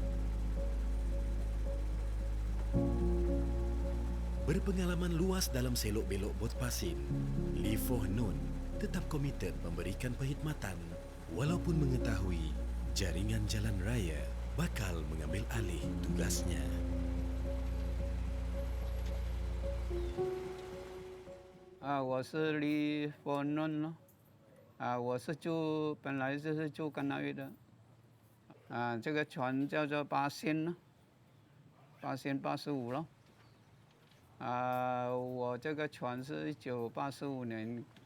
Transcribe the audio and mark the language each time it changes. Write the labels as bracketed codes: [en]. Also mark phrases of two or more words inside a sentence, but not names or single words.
[ms] Berpengalaman luas dalam selok-belok bot pasin, Lee Foh Nun tetap komited memberikan perkhidmatan walaupun mengetahui jaringan jalan raya bakal mengambil alih tugasnya. [zh] 我是李佛nun咯，本来就是住甘纳玉的，这个船叫做八仙咯，885咯，我这个船是1985年